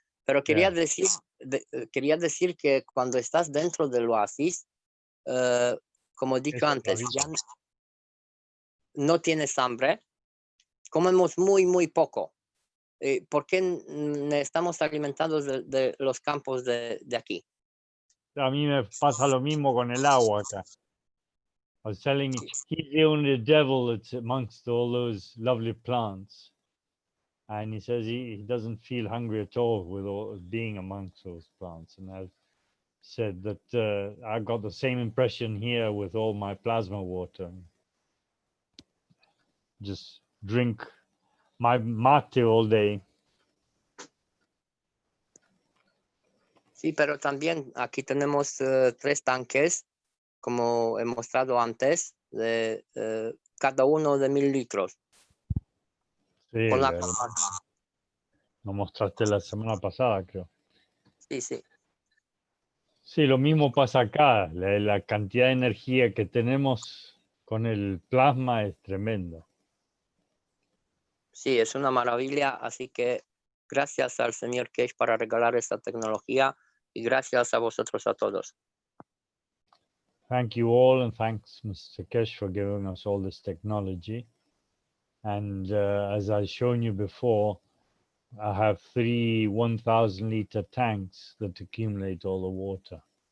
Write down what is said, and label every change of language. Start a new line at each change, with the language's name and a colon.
Spanish: Pero quería decir que cuando estás dentro del oasis, como he dicho antes, ya no tienes hambre, comemos muy poco. ¿Por qué estamos alimentados de los campos de aquí? A mí me pasa lo mismo con el agua acá.
English: I was telling you, he's the only devil that's amongst all those lovely plants. And he says he doesn't feel hungry at all with all being amongst those plants. And I've said that I got the same impression here with all my plasma water. Just drink my mate all day.
Spanish: Sí, pero también aquí tenemos 3 tanques como he mostrado antes, de cada uno de 1000 litros. Sí, Con la lo mostraste la semana pasada, creo. Sí, sí. Sí, lo mismo pasa acá. La cantidad de energía que tenemos con el plasma es tremenda. Sí, es una maravilla, así que gracias al señor Keshe para regalar esta tecnología y gracias a vosotros a todos.
English: Thank you all, and thanks, Mr. Keshe, for giving us all this technology. And as I've shown you before, I have 3 1,000-liter tanks that accumulate all the water.